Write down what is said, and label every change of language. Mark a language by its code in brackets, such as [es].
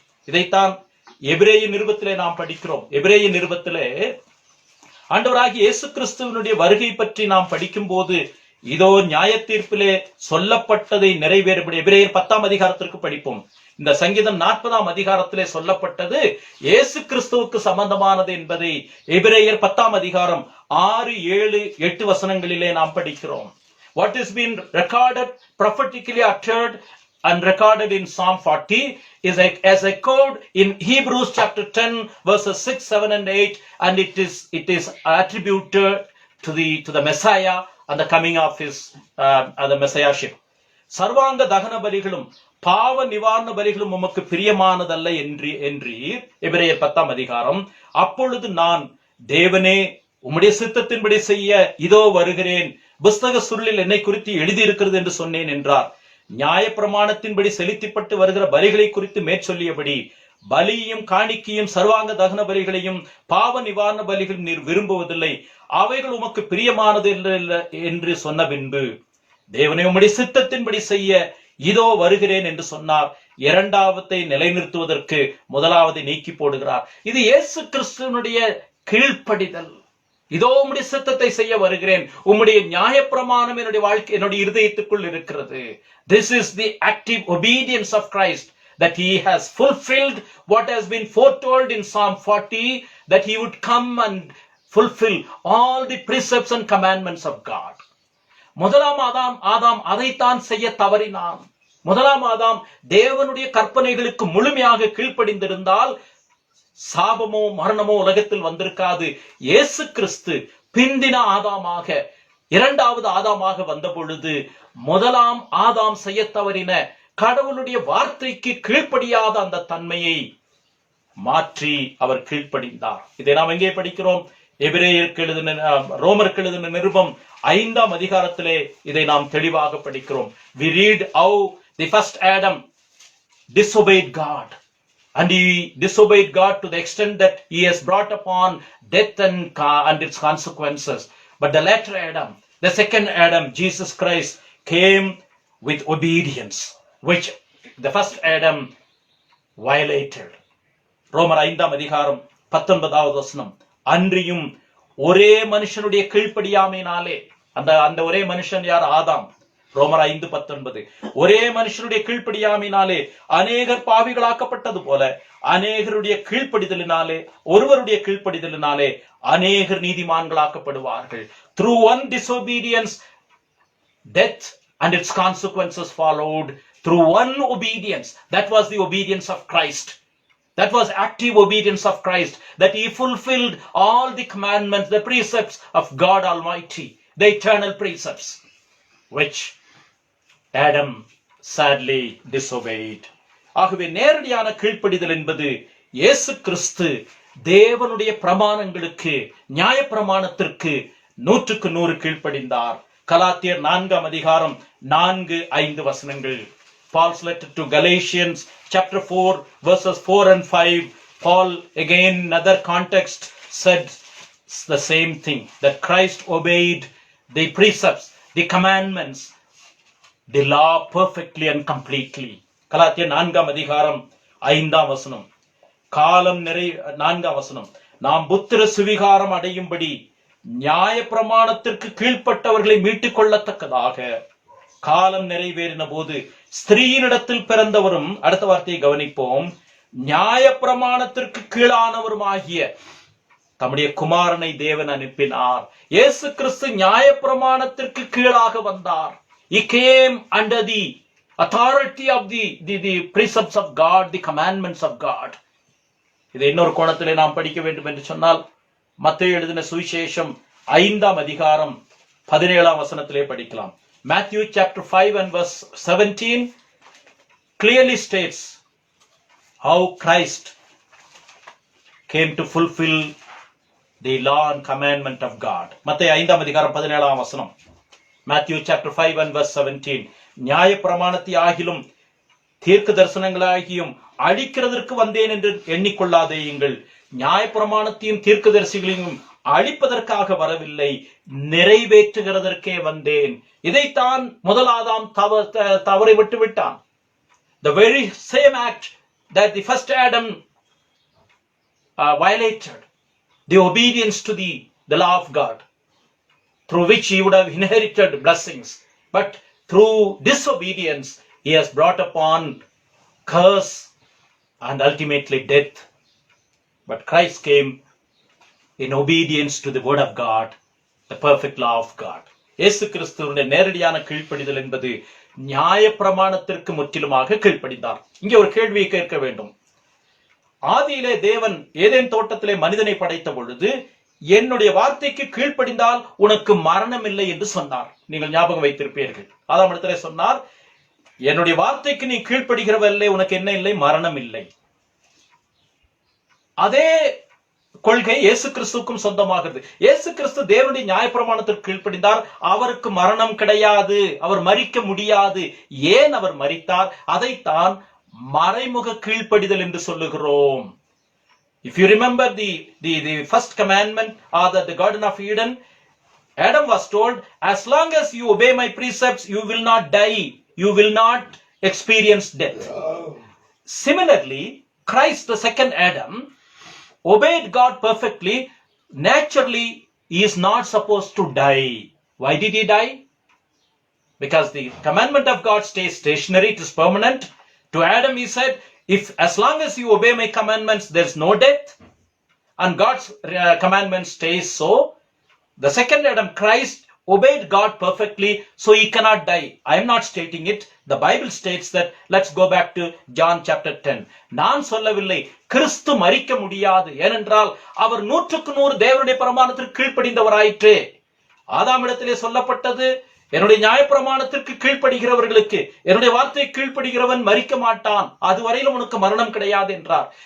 [ta] இதைத்தான் எபிரேய நிருபத்திலே நாம் படிக்கிறோம். எபிரேய நிருபத்திலே ஆண்டவராகிய இயேசு கிறிஸ்துவனுடைய வருகை பற்றி நாம் படிக்கும் போது இதோ நியாய தீர்ப்பிலே சொல்லப்பட்டதை நிறைவேறப்படி எபிரேயர் 10ஆம் அதிகாரத்திற்கு படிப்போம். இந்த சங்கீதம் 40ஆம் அதிகாரத்திலே சொல்லப்பட்டது இயேசு கிறிஸ்துவுக்கு சம்பந்தமானது என்பதை எபிரேயர் 10ஆம் அதிகாரம் 6, 7, 8 வசனங்களிலே நாம் படிக்கிறோம். [en] What has been recorded, prophetically uttered and recorded in Psalm 40 is as echoed in Hebrews chapter 10 verses 6, 7 and 8, and it is attributed to the Messiah and the coming of his the Messiahship. [ta] சர்வாங்க தகன பலிகளும் பாவ நிவாரண பலிகளும் உமக்கு பிரியமானதல்ல என்றீர். எபிரேயர் 10ஆம் அதிகாரம். அப்பொழுது நான், தேவனே, உம்முடைய சித்தத்தின்படி செய்ய இதோ வருகிறேன். புஸ்தக சுருளில் என்னை குறித்து எழுதியிருக்கிறது என்று சொன்னேன் என்றார். நியாய பிரமாணத்தின்படி செலுத்தப்பட்டு வருகிற பலிகளை குறித்து மேற்சொல்லியபடி பலியையும் காணிக்கையும் சர்வாங்க தகன பலிகளையும் பாவ நிவாரண பலிகளும் நீர் விரும்புவதில்லை, அவைகள் உமக்கு பிரியமானது என்று சொன்ன பின்பு, தேவனை உம்முடைய சித்தத்தின்படி செய்ய இதோ வருகிறேன் என்று சொன்னார். இரண்டாவதை நிலைநிறுத்துவதற்கு முதலாவதை நீக்கி போடுகிறார். இது இயேசு கிறிஸ்துவனுடைய கீழ்ப்படிதல். இதோ உம்முடைய சித்தத்தை செய்ய வருகிறேன், உம்முடைய நியாயப்பிரமாணம் என்னுடைய வாழ்க்கை என்னுடைய இருதயத்துக்குள் இருக்கிறது. [en] This is the active obedience of Christ, that he has fulfilled what has been foretold in Psalm 40, that he would come and fulfill all the precepts and commandments of God. [ta] முதலாம் ஆதாம் அதைத்தான் செய்ய தவறினான். முதலாம் ஆதாம் தேவனுடைய கற்பனைகளுக்கு முழுமையாக கீழ்ப்படிந்திருந்தால் சாபமோ மரணமோ உலகத்தில் வந்திருக்காது. இயேசு கிறிஸ்து பிந்தின ஆதாமாக, இரண்டாவது ஆதாமாக வந்த பொழுது முதலாம் ஆதாம் செய்ய தவறின கடவுளுடைய வார்த்தைக்கு கீழ்ப்படியாத அந்த தன்மையை மாற்றி அவர் கீழ்ப்படிந்தார். இதை நாம் எங்கே படிக்கிறோம்? எபிரேயருக்கு எழுதின ரோமருக்கு எழுதின நிருபம் 5ஆம் அதிகாரத்திலே இதை நாம் தெளிவாக படிக்கிறோம். [en] We read how the first Adam disobeyed God, and he disobeyed God to the extent that he has brought upon death and its consequences. But the latter Adam, the second Adam, Jesus Christ, came with obedience, which the first Adam violated. [ta] ரோமர் 5ஆம் அதிகாரம் 19வது வசனம். அன்றியும் ஒரே மனுஷனுடைய கீழ்ப்படியாமையினாலே, அந்த ஒரே மனுஷன் யார்? ஆதாம். ரோமர் 5:19. ஒரே மனுஷனுடைய கீழ்ப்படியாமையினாலே அநேகர் பாவிகளாக்கப்பட்டது போல அநேகருடைய கீழ்ப்படிதலினாலே, ஒருவருடைய கீழ்ப்படிதலினாலே அநேகர் நீதிமான்களாக்கப்படுவார்கள். [en] Through one disobedience, death and its consequences followed. Through one obedience, that was the obedience of Christ. That was active obedience of Christ, that he fulfilled all the commandments, the precepts of God Almighty, the eternal precepts, which Adam sadly disobeyed. [ta] ஆகவே நேரடியான கீழ்ப்படிதல் என்பது இயேசு கிறிஸ்து தேவனுடைய பிரமாணங்களுக்கு, நியாய பிரமாணத்திற்கு 100க்கு 100 கீழ்ப்படிந்தார். கலாத்தியர் 4ஆம் அதிகாரம் 4-5 வசனங்கள். [en] Paul's letter to Galatians chapter 4 verses 4 and 5. Paul again in another context said the same thing, that Christ obeyed the precepts, the commandments, the law perfectly and completely. [ta] கலாத்தியர் 4ஆம் அதிகாரம் 5ஆம் வசனம். காலம் 4ஆம் வசனம். நாம் புத்திர சுவிகாரம் அடையும்படி நியாய பிரமாணத்திற்கு கீழ்ப்பட்டவர்களை மீட்டுக் கொள்ளத்தக்கதாக காலம் நிறைவேறின போது ஸ்திரீயினிடத்தில் பிறந்தவரும், அடுத்த வார்த்தையை கவனிப்போம், நியாய பிரமாணத்திற்கு கீழானவருமாகிய தம்முடைய குமாரனை தேவன் அனுப்பினார். இயேசு கிறிஸ்து நியாய பிரமாணத்திற்கு கீழாக வந்தார். [en] He came under the authority of the precepts of God, the commandments of God. [ta] இதை இன்னொரு கோணத்திலே நாம் படிக்க வேண்டும் என்று சொன்னால் மத்தேயு எழுதின சுவிசேஷம் 5ஆம் அதிகாரம் 17ஆம் வசனத்திலே படிக்கலாம். [en] Matthew chapter 5 and verse 17 clearly states how Christ came to fulfill the law and commandment of God. [ta] மத்தேயு 5ஆம் அதிகாரம் 17ஆம் வசனம். [en] Matthew chapter 5 and verse 17. [ta] நியாய பிரமாணத்தை ஆகிலும் தீர்க்க தரிசனங்களாகியும் அழிக்கிறதற்கு வந்தேன் என்று எண்ணிக்கொள்ளாதேயுங்கள். நியாய பிரமாணத்தையும் தீர்க்கதரிசிகளையும் அழிப்பதற்காக வரவில்லை, நிறைவேற்றுகிறதற்கே வந்தேன். இதைத்தான் முதலாதாம் தவறை விட்டு விட்டான். [en] The very same act that the first Adam violated, the obedience to the law of God, through which he would have inherited blessings, but through disobedience he has brought upon curse and ultimately death. But Christ came in obedience to the word of God, the perfect law of God. [ta] இயேசு கிறிஸ்துவினுடைய நேரடியான கீழ்ப்படிதல் என்பது நியாய பிரமாணத்திற்கு முற்றிலுமாக கீழ்ப்படிந்தார். இங்கே ஒரு கேள்வியை கேட்க வேண்டும். ஆதியிலே தேவன் ஏதேன் தோட்டத்திலே மனிதனை படைத்த பொழுது என்னுடைய வார்த்தைக்கு கீழ்ப்படிந்தால் உனக்கு மரணம் இல்லை என்று சொன்னார். நீங்கள் ஞாபகம் வைத்திருப்பீர்கள். ஆதாம் இடத்திலே சொன்னார், என்னுடைய வார்த்தைக்கு நீ கீழ்ப்படுகிறவல்லே உனக்கு என்ன இல்லை? மரணம் இல்லை. அதே கொள்கை இயேசு கிறிஸ்துவுக்கும் சொந்தமாகிறது. இயேசு கிறிஸ்து தேவனுடைய நியாயப்பிரமாணத்திற்கு கீழ்ப்படிந்தார். அவருக்கு மரணம் கிடையாது, அவர் மரிக்க முடியாது. ஏன் அவர் மரித்தார்? அதைத்தான் மறைமுக கீழ்ப்படிதல் என்று சொல்லுகிறோம். [en] If you remember the first commandment or the Garden of Eden, Adam was told, as long as you obey my precepts, you will not die, you will not experienced death. Similarly, Christ, the second Adam, obeyed God perfectly. Naturally, he is not supposed to die. Why did he die? Because the commandment of God stays stationary, it is permanent. To Adam he said, if as long as you obey my commandments, there's no death, and God's commandment stays so. The second Adam, Christ, obeyed God perfectly, so he cannot die. I am not stating it. The Bible states that. Let's go back to John chapter 10. [ta] நான் சொல்லவில்லை கிறிஸ்து மரிக்க முடியாது, ஏனென்றால் அவர் 100% தேவனுடைய பிரமாணத்திற்கு கீழ்ப்படிந்தவராயிற்றே. ஆதாமிடத்திலே சொல்லப்பட்டது, என்னுடைய நியாயப்பிரமாணத்திற்கு கீழ்ப்படுகிறவர்களுக்கு, என்னுடைய வார்த்தை கீழ்ப்படுகிறவன் மரிக்க மாட்டான், அதுவரையிலும் உனக்கு மரணம் கிடையாது என்றார்.